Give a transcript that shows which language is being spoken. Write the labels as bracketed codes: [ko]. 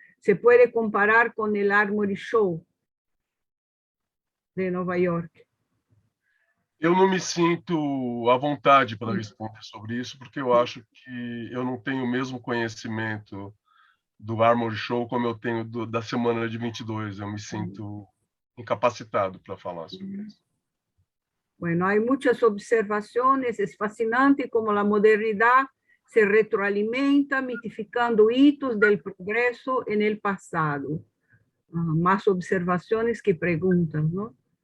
[es] Se puede comparar con el Armory Show de Nova York. [pt] Eu não me sinto à vontade para responder sobre isso, porque eu acho que eu não tenho o mesmo conhecimento do Armory Show como eu tenho da semana de 22. Eu me sinto incapacitado para falar sobre isso. [es] Bueno, hay muchas observaciones. Es fascinante cómo la modernidad se retroalimenta, mitificando hitos del progreso en el pasado. Más observaciones que preguntas, ¿no?